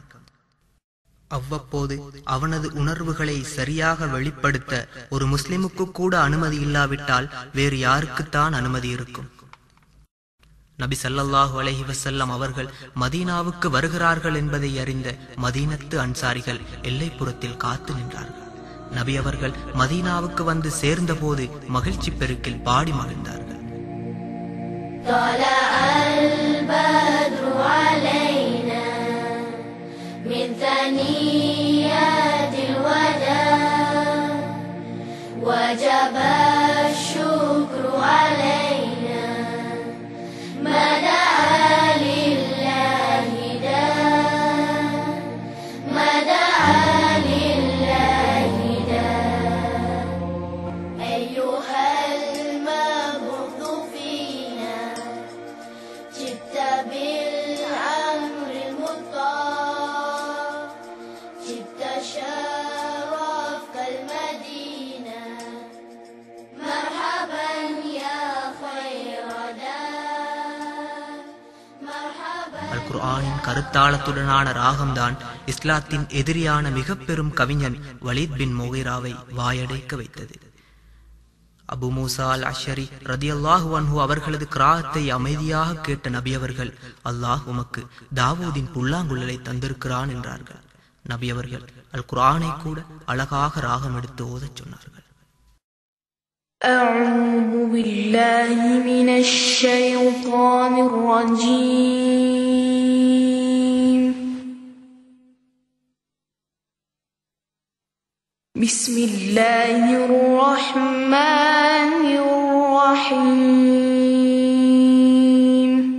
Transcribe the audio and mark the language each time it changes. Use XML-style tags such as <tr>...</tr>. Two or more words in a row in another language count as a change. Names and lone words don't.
<ta>அவ்வப்போது அவனது உணர்வுகளை சரியாக வெளிப்படுத்த ஒரு முஸ்லிமுக்கு கூட அனுமதி இல்லாவிட்டால் வேறு யாருக்குத்தான் அனுமதி இருக்கும்? நபி</ta> <ar>صلى الله عليه وسلم</ar> <ta>அவர்கள் மதீனாவுக்கு வருகிறார்கள் என்பதை அறிந்த மதீனத்து அன்சாரிகள் எல்லைப்புறத்தில் காத்து நின்றார்கள். நபி அவர்கள் மதீனாவுக்கு வந்து சேர்ந்த போது மகிழ்ச்சி பெருக்கில் பாடி மகிழ்ந்தார்கள்.</ta> <ar>من ثنيات الوداع وجب الشكر علينا ما دعا لله داع ما دعا لله داع أيها المبعوث فينا جئت بالأمر المطاع</ar> <ta>குர்ஆனின் கருத்தாளத்துடனான ராகம்தான் இஸ்லாத்தின் எதிரியான மிக பெரும் கவிஞன் வலீத் பின் முகிராவை வாயடைக்க வைத்தது. அபு மூசா அல் அஷ்அரி</ta> <ar>رضي الله عنه</ar> <ta>அவர்களது கிராத்தை அமைதியாக கேட்ட நபி அவர்கள், அல்லாஹ் உமக்கு தாவூதின் புல்லாங்குழலை தந்திருக்கிறான் என்றார்கள். நபி அவர்கள் அல் குர்ஆனை கூட அழகாக ராகம் எடுத்து ஓதச் சொன்னார்கள்.</ta> <ar>أعوذ بالله من الشيطان الرجيم. بسم الله الرحمن الرحيم.</ar>